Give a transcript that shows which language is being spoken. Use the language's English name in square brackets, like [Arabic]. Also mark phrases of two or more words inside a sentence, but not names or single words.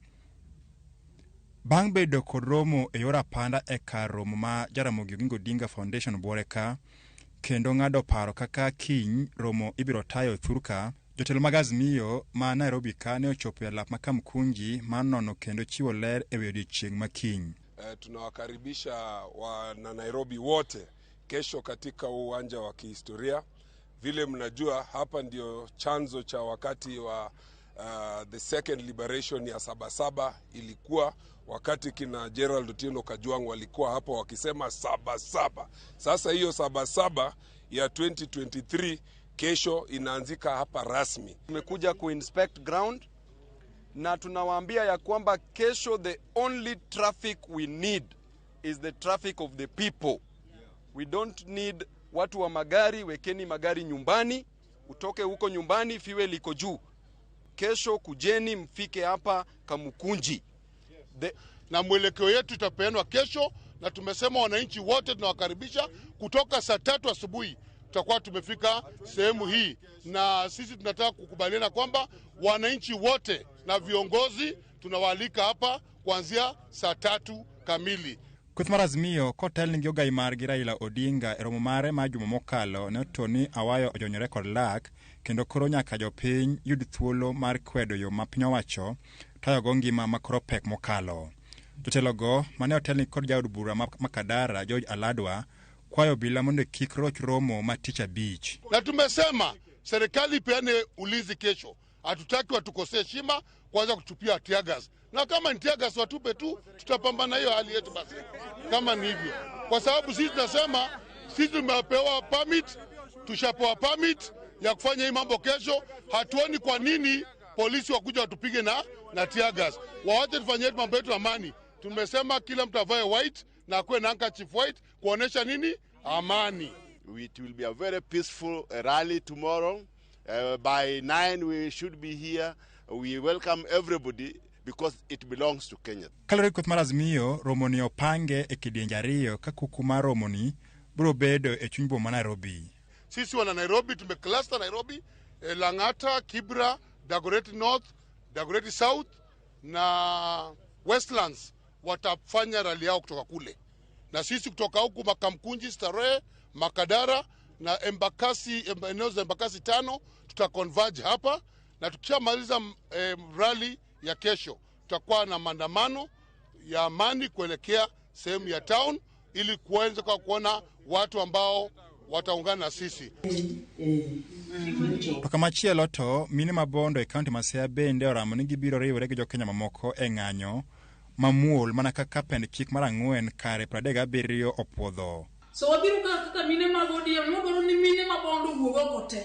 [Luo (Kenya and Tanzania)] Bang' bedo kod romo e yor apanda e kar romo ma Ramogi Odinga Foundation buore ka kendo ng'ado paro kaka kiny romo ibiro tayo thurka, jotelo mag Azimio ma Nairobi ka ne ochopo e lap ma Kamkunji ma nono kendo chiwo ler e odiochieng' makiny. [Swahili] Tunawakaribisha wana Nairobi wote kesho katika uwanja wa kihistoria. Vile mnajua hapa ndio chanzo cha wakati wa [English] the second liberation [Swahili] ya Saba Saba ilikuwa wakati kina Gerald Otieno Kajwang walikuwa hapo wakisema Saba Saba. Sasa hiyo Saba Saba ya 2023 kesho inaanzika hapa rasmi. Tumekuja kuinspect ground na tunawaambia ya kwamba kesho [English] the only traffic we need is the traffic of the people. We don't need [Swahili] watu wa magari, wekeni magari nyumbani, utoke huko nyumbani, fiwe liko juu. Kesho kujeni mfike hapa Kamkunji. Na mwelekeo yetu itapeanwa kesho na tumesema wananchi wote tunawakaribisha kutoka saa 3 asubuhi. Tutakuwa tumefika sehemu hii na sisi tunataka kukubaliana kwamba wananchi wote na viongozi tunawaalika hapa kuanzia saa 3 kamili. [Luo (Kenya and Tanzania)] Kweth mar Azimio kotel ni giogai margi Raila Odinga e romo mare ma juma mokalo ne Tony Awayo ojonyore kod lak kendo koro nyaka jopiny yud thuolo mar kwedo yo ma piny owacho tayogo ngima makoro pek mokalo. Jotelogo mane otelni kod jaod bura makadara George Aladwa kwayo bila mondo kik roch romo ma tich abich. [Swahili] Na tumesema serikali peane ulinzi kesho. Hatutaki watukosee heshima kwanza kutupia [English] tear gas. [Swahili] Na kama ni [English] tear gas [Swahili] watupe tu, tutapambana hiyo hali yetu basi. Kama ni hivyo. Kwa sababu sisi tunasema sisi tumepewa permit, tushapewa permit ya kufanya hii mambo kesho. Hatuoni kwa nini polisi wakuja watupige na [English] tear gas. [Swahili] Waache tufanye mambo yetu amani. Tumesema kila mtu avae white na akuwe na [English] handkerchief white [Swahili] kuonesha nini? Amani. [English] It will be a very peaceful rally tomorrow. By 9 we should be here. We welcome everybody because it belongs to Kenya. [Luo (Kenya and Tanzania)] Kalore Kweth mar Azimio romo ni opange e kidienje ariyo ka kuku mar romo ni biro bedo e chuny boma Nairobi. [Swahili] Sisi wana Nairobi tumecluster Nairobi, Lang'ata, Kibra, Dagoretti North, Dagoretti South na Westlands watafanya rally yao kutoka kule. Na sisi kutoka huku Makamkunji, Starehe, Makadara na Embakasi, eneo za Embakasi 5 tutaconverge hapa na tukishamaliza rally ya kesho tutakuwa na maandamano ya amani kuelekea sehemu ya town ili kuanza kuona watu ambao wataungana na sisi. [Luo (Kenya and Tanzania)] Machielo to mine mabondo e kaunti ma Siaya bende oramo ni gibiro riwore gi jokenya mamoko e ng'anyo mamuol mana kaka pend chik mar 4 kare 37 opuodho. So wabiru kaka mine mabodio nodoro ni mine mabondo wuogo kote.